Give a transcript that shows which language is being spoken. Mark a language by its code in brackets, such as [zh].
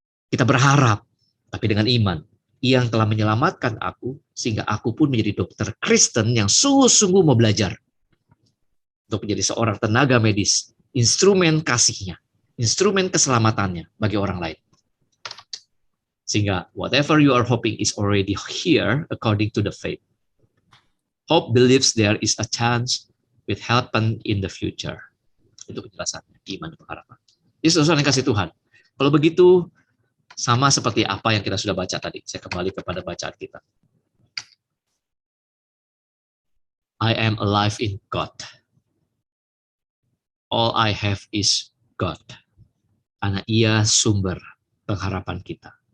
[id] Kita berharap, tapi dengan iman. Ia yang telah menyelamatkan aku, sehingga aku pun menjadi dokter Kristen yang sungguh-sungguh mau belajar. Untuk menjadi seorang tenaga medis, instrumen kasihnya, instrumen keselamatannya bagi orang lain. Sehingga [en] whatever you are hoping is already here according to the faith. Hope believes there is a chance with happen in the future. [id] Itu penjelasannya, iman dan pengharapan. Ini sesuatu yang kasih Tuhan. Kalau begitu, sama seperti apa yang kita sudah baca tadi. Saya kembali kepada bacaan kita. [en] I am alive in God. All I have is God. [id] Karena Ia sumber pengharapan kita.